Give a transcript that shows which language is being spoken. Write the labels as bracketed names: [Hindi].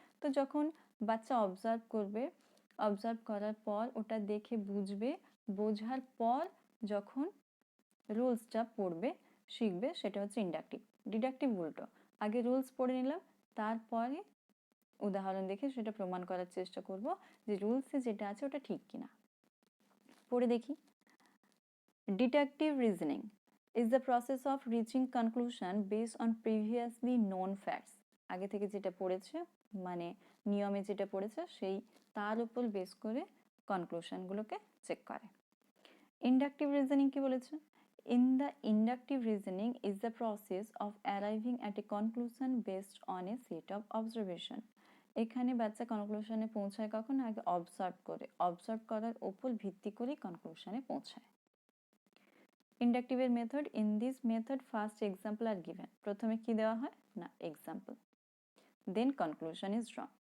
[Bangla] তো যখন বাচ্চা অবজার্ভ করবে, অবজার্ভ করার পর ওটা দেখে বুঝবে, বোঝার পর যখন রুলসটা পড়বে শিখবে সেটা হচ্ছে ইন্ডাকটিভ। ডিডাকটিভ উল্টো, আগে রুলস পড়ে নিলাম, তারপরে উদাহরণ দেখে সেটা প্রমাণ করার চেষ্টা করব যে রুলসে যেটা আছে ওটা ঠিক কিনা। পড়ে দেখি। [English] Deductive reasoning is the process of reaching conclusion based on previously known facts. [Bangla] আগে থেকে যেটা পড়েছে মানে নিয়মে যেটা পড়েছে সেই তার উপর বেস করে কনক্লুশনগুলোকে চেক করে। ইন্ডাকটিভ রিজনিং কি বলেছে? [English] In the inductive reasoning is the process of arriving at a conclusion based on a set of observation. [Bangla] এখানে বাচ্চা কনক্লুশনে পৌঁছায় কখন? আগে অবজার্ভ করার উপর ভিত্তি করে কনক্লুশনে পৌঁছায়। [English] ইন্ডাকটিভের method, in this method first example are given. [Bangla] প্রথমে কি দেওয়া হয় না example, [English] Then conclusion is drawn.